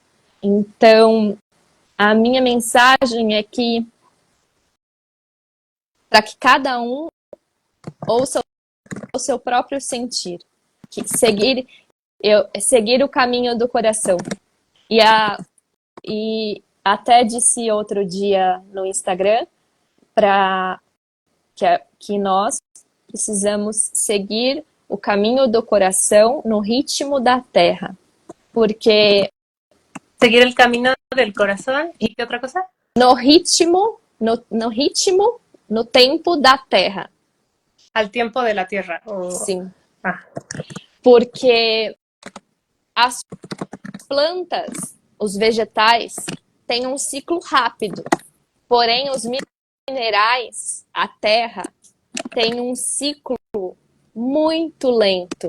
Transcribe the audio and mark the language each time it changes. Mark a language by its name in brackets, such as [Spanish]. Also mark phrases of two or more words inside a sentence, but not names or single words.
[Portuguese] Então, a minha mensagem é que para que cada um ouça o seu próprio sentir, que seguir o caminho do coração. E até disse outro dia no Instagram que nós precisamos seguir o caminho do coração no ritmo da terra. Porque [Spanish] seguir el camino del corazón y qué otra cosa? [Portuguese] No ritmo, no tempo da terra. [Spanish] Al tiempo de la tierra. [Portuguese] Sim. Porque as plantas, os vegetais, têm um ciclo rápido. Porém, os minerais, a terra, tem um ciclo muito lento.